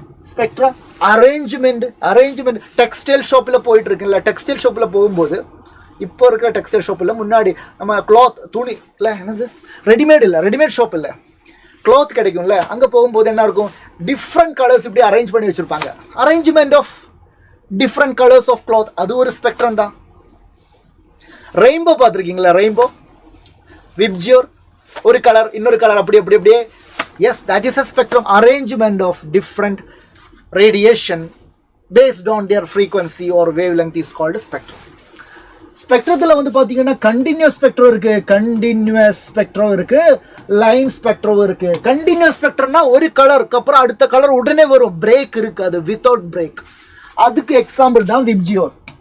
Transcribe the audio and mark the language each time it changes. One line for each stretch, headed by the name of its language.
Tamil: Spectra arrangement. Textile ஷாப்பில் போயிட்டு இருக்குல்ல, டெக்ஸ்டைல் ஷாப்பில் போகும்போது இப்போ இருக்கிற டெக்ஸ்டைல் ஷாப்பில் முன்னாடி நம்ம கிளாத் துணி இல்லை, என்னது ரெடிமேட் இல்லை, ரெடிமேட் ஷாப் இல்லை, கிளாத் கிடைக்கும்ல, அங்கே போகும்போது என்ன இருக்கும், டிஃப்ரெண்ட் கலர்ஸ் இப்படி அரேஞ்ச் பண்ணி வச்சுருப்பாங்க. Arrangement of different colours of cloth, அது ஒரு ஸ்பெக்ட்ரம் தான். ரெயின்போ பார்த்துருக்கீங்களா? ரெயின்போ, விப்ஜியோர், ஒரு கலர் இன்னொரு கலர் அப்படி அப்படி அப்படியே.
English: Yes, that is a spectrum. Arrangement of different radiation based on their frequency or wavelength is called spectrum.
Tamil: ஸ்பெக்ட்ரத்தில் வந்து பார்த்தீங்கன்னா கண்டினியூஸ் ஸ்பெக்ட்ரம் இருக்குது, கண்டினியூஸ் ஸ்பெக்ட்ரம் இருக்குது, லைன் ஸ்பெக்ட்ரம் இருக்குது. கண்டினியூஸ் ஸ்பெக்ட்ரம்னா ஒரு கலருக்கு அப்புறம் அடுத்த கலர் உடனே வரும், பிரேக் இருக்காது, வித்தவுட் பிரேக். அதுக்கு எக்ஸாம்பிள் தான் விப்ஜியோர்.